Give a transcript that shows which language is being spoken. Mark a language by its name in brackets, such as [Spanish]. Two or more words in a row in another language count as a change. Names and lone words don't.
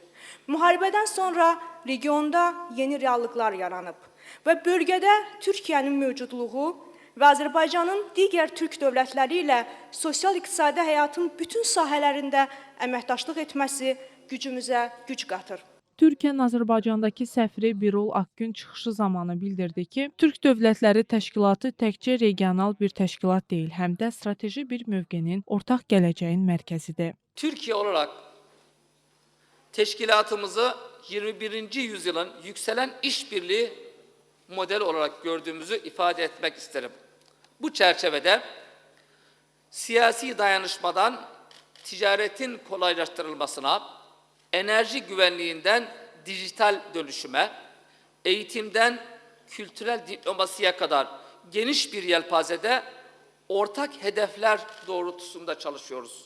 [Azerbaijani] Müharibədən sonra regionda yeni reallıqlar yaranıb və bölgədə Türkiyənin mövcudluğu və Azərbaycanın digər Türk dövlətləri ilə sosial-iqtisadi həyatın bütün sahələrində əməkdaşlıq etməsi gücümüzə güc qatır. Türkiyənin Azərbaycandakı səfiri Birol Akgün çıxışı zamanı bildirdi ki, Türk Dövlətləri Təşkilatı təkcə regional bir təşkilat deyil, həm də strateji bir mövqenin, ortaq gələcəyin mərkəzidir. [Turkish] Türkiye olarak teşkilatımızı 21. yüzyılın yükselen işbirliği model olarak gördüğümüzü ifade etmek isterim. Bu çerçevede siyasi dayanışmadan ticaretin kolaylaştırılmasına, enerji güvenliğinden dijital dönüşüme, eğitimden kültürel diplomasiye kadar geniş bir yelpazede ortak hedefler doğrultusunda çalışıyoruz.